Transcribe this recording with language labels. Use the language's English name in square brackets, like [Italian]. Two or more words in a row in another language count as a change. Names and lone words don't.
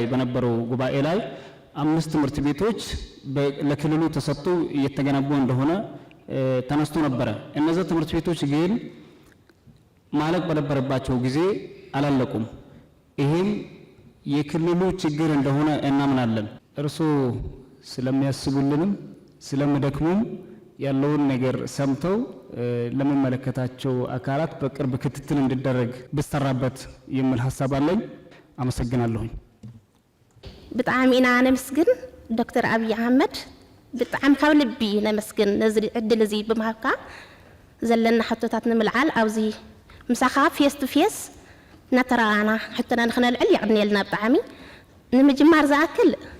[Amharic] በነበረው ጉባኤ ላይ 5 ትምህርት ቤቶች ለክልሉ ተሰጥቶ እየተገነቡ እንደሆነ ተነስቶ ነበረ። እነዛ ትምህርት ቤቶች ግን ማለቅ በነበረባቸው ጊዜ አላለቁም። ይሄም የክልሉ ችግር እንደሆነ እናምናለን። እርስዎ ስለሚያስቡልንም ስለምደክሙም ያለውን ነገር ሰምተው ለሚመለከታቸው አካላት በቅርብ ክትትል እንዲደረግ ብሰራበት የሚል ሀሳብ አለኝ። አመሰግናለሁኝ። [Tigrinya] ብጣዕሚ ኢና ነመስግን ዶክተር አብይ አህመድ ብጣዕሚ ካብ ልቢ ነመስግን ነዚ ዕድል እዚ ብምሃብካ ዘለና ሕቶታት ንምልዓል ኣብዚ ምሳኻ [English] face to face [Tigrinya] እናተረኣና ሕቶና ንክነልዕል ይዕድንየልና ብጣዕሚ ንምጅማር ዝኣክል